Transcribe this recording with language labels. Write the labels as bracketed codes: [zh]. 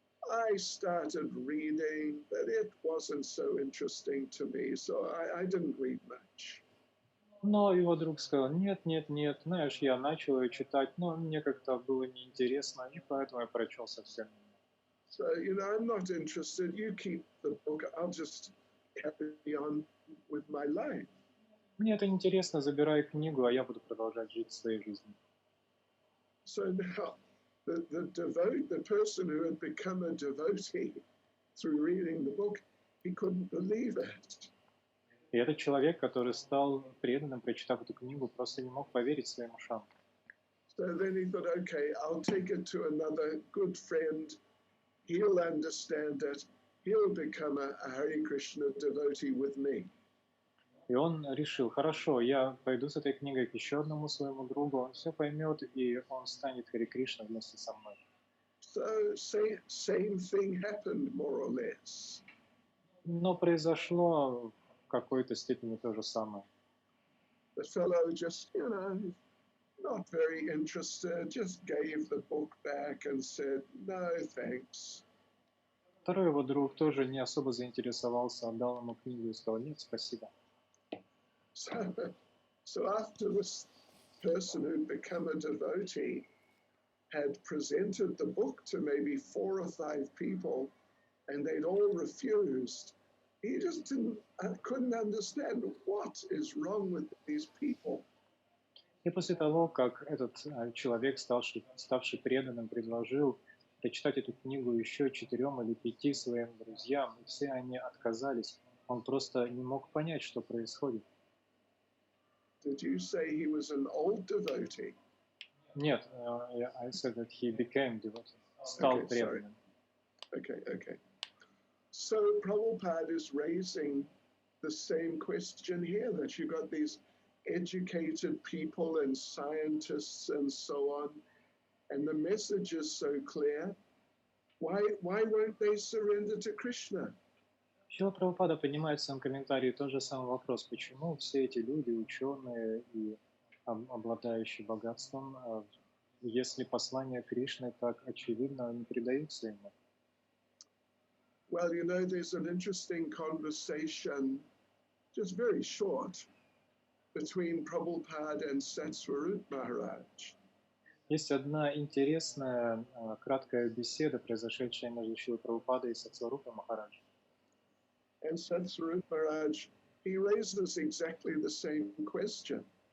[en] I started reading, but it wasn't so interesting to me, so I didn't read much. [ru] Но его друг сказал, нет, знаешь, я начал ее читать, но мне как-то было неинтересно, и поэтому я прочел совсем немного. [en] So, I'm not interested. You keep the book. I'll just carry on with my life. [ru] Мне это интересно, забирай книгу, а я буду продолжать жить своей жизнью. [en] So now, the person who had become a devotee through reading the book, he couldn't believe it. [ru] И этот человек, который стал преданным, прочитав эту книгу, просто не мог поверить своим ушам. [en] So then he thought, okay, I'll take it to another good friend. He'll understand it. He'll become a Hare Krishna devotee with me. [ru] И он решил, хорошо, я пойду с этой книгой к еще одному своему другу, он все поймет, и он станет Харе Кришна вместе со мной. [en] So same thing happened, more or less. [ru] Но произошло в какой-то степени то же самое. [en] The fellow just, not very interested, just gave the book back and said, no, thanks. [ru] Второй его друг тоже не особо заинтересовался, отдал ему книгу и сказал, нет, спасибо. [en] So after this person who'd become a devotee had presented the book to maybe 4 or 5 people, and they'd all refused, he just couldn't understand what is wrong with these people. [ru] И после того, как этот человек, ставший преданным, предложил прочитать эту книгу еще 4 или 5 своим друзьям, и все они отказались, он просто не мог понять, что происходит. [en] Did you say he was an old devotee? [ru] Нет, [en] I said that he became devotee, [ru] стал преданным. [en] Okay. So Prabhupada is raising the same question here, that you got these educated people and scientists and so on, and the message is so clear. Why won't they surrender to Krishna? [ru] Шрила Прабхупада поднимает в своем комментарии тот же самый вопрос, почему все эти люди, ученые и обладающие богатством, если послание Кришны так очевидно, не передаются ему? [en] Well, there's an interesting conversation, just very short, between Prabhupada and Satsvarup Maharaj. [ru] Есть одна интересная, краткая беседа, произошедшая между Шрилой Прабхупадой и Сатсварупой Махараджем. [en] And Satsvarup Maharaj, he raises exactly the same question.